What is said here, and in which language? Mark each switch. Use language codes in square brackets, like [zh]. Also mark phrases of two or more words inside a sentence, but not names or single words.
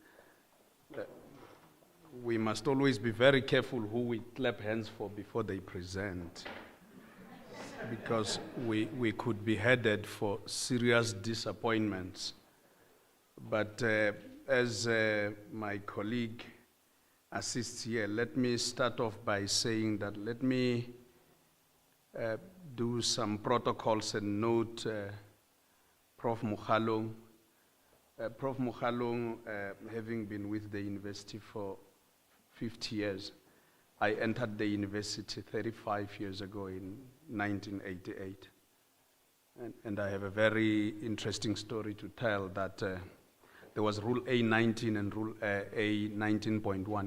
[en] We must always be very careful who we clap hands for before they present, because we could be headed for serious disappointments. But as my colleague assists here, let me start off by saying that let me do some protocols and note Prof. Mokgalong. Prof. Mokgalong, having been with the university for 50 years, I entered the university 35 years ago in 1988. And I have a very interesting story to tell that there was Rule A19 and Rule A19.1.